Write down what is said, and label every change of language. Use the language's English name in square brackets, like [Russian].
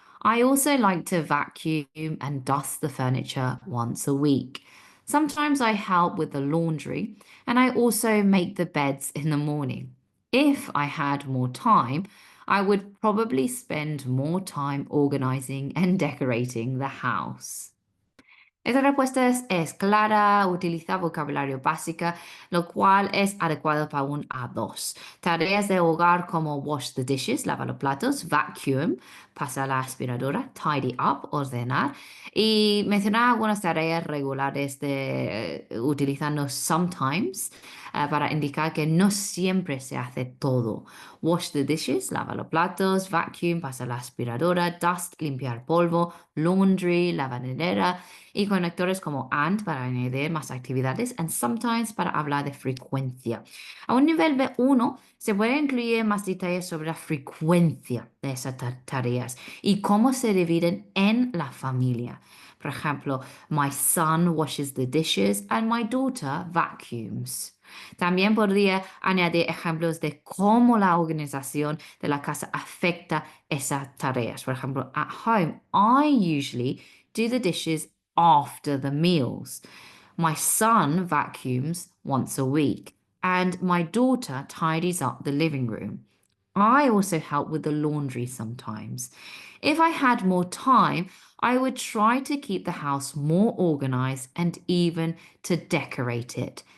[English] I also like to vacuum and dust the furniture once a week. Sometimes I help with the laundry, and I also make the beds in the morning. If I had more time, I would probably spend more time organizing and decorating the house. [Spanish] Esta respuesta es clara, utiliza vocabulario básica, lo cual es adecuado para un A2. Tareas de hogar como [English] wash the dishes, [Spanish] lavar los platos, vacuum, pasar la aspiradora, [English] tidy up, [Spanish] ordenar. Y mencionar algunas tareas regulares utilizando sometimes para indicar que no siempre se hace todo. [English] Wash the dishes, [Spanish] lava los platos, vacuum, pasar la aspiradora, dust, limpiar polvo, laundry, lavandera y conectores como and para añadir más actividades [English] and sometimes [Spanish] para hablar de frecuencia. A un nivel B1 se puede incluir más detalles sobre la frecuencia de esas tareas y cómo se dividen en la familia. Por ejemplo, [English] my son washes the dishes and my daughter vacuums. [Spanish] También podría añadir ejemplos de cómo la organización de la casa afecta esas tareas. Por ejemplo, [English] at home, I usually do the dishes after the meals. My son vacuums once a week, and my daughter tidies up the living room. I also help with the laundry sometimes. If I had more time, I would try to keep the house more organized and even to decorate it.